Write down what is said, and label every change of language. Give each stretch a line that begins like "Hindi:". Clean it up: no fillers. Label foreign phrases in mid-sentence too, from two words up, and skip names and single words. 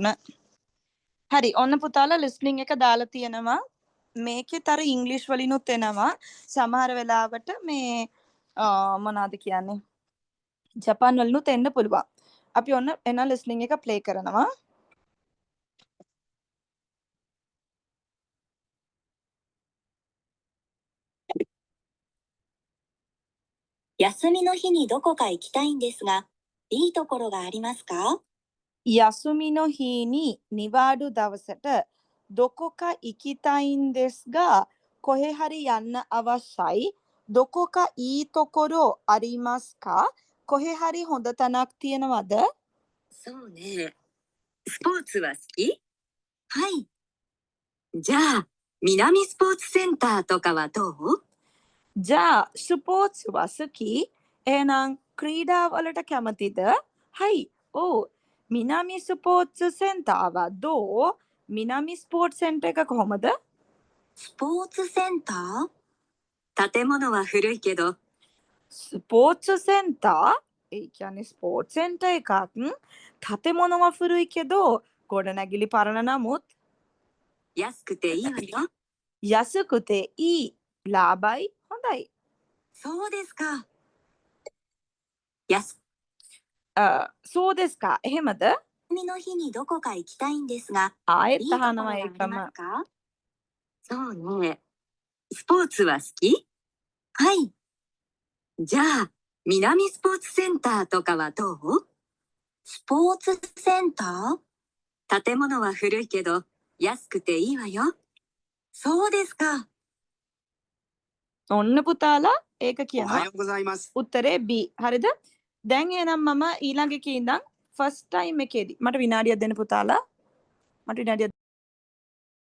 Sinhala: හරි ඔන්න පුතාලා ලිස්නින් එක දාලා තියෙනවා. මේකෙත් අර ඉංග්ලිෂ් වලිනුත් එනවා. සමහර වෙලාවට මේ මොනවද කියන්නේ? ජපාන් වලිනුත් එන්න පුළුවන්. අපි ඔන්න එන ලිස්නින් එක ප්ලේ කරනවා.
Japanese: 休みの日にどこか行きたいんですが、いいところがありますか? 休みの日に
Sinhala: නිවාඩු දවසට
Japanese: どこか行きたいんですが
Sinhala: කොහේ හරි යන්න අවශ්‍යයි.
Japanese: どこかいいところありますか
Sinhala: කොහේ හරි හොඳ තැනක් තියෙනවද?
Japanese: そうね。スポーツは好き？はい。じゃあ、南スポーツセンターとかはどう? じゃあスポーツは好き
Sinhala: එහෙනම් ක්‍රීඩා වලට කැමතිද?
Japanese: はいお南スポーツセンターはどう
Sinhala: මිනාමි ස්පෝර්ට්ස් සෙන්ටර් එක කොහොමද?
Japanese: スポーツセンター？建物は古いけど、
Sinhala: ස්පෝර්ට්ස් සෙන්ටර් ඒ කියන්නේ ස්පෝර්ට්ස් සෙන්ටර් එකක්.
Japanese: 建物は古いけど
Sinhala: ගොඩනැගිලි පරණ නමුත්
Japanese: 安くていいわよ。安くていい
Sinhala: ලාබයි හොඳයි.
Japanese: そうですか。休
Sinhala: සෝදෙස්කා එහෙමද?
Japanese: みの日にどこか行きたいんですが、
Sinhala: ආයෙත්
Japanese: いいところが
Sinhala: අහනවා
Japanese: あり
Sinhala: ඒකම.
Japanese: ますか? そうね。スポーツは好き？はい。じゃあ、南スポーツセンターとかはどう？スポーツセンター？建物は古いけど、安くていいわよ。そうですか。
Sinhala: ඔන්න පුතාලා ඒක
Japanese: おは
Sinhala: කියනවා
Japanese: ようございます。
Sinhala: උත්තරේ B. හරිද? දැන් එහෙනම් මම ඊළඟ එකේ ඉඳන්
English: first time
Sinhala: එකේදී මට විනාඩියක් දෙන්න පුතාලා. මට විනාඩියක්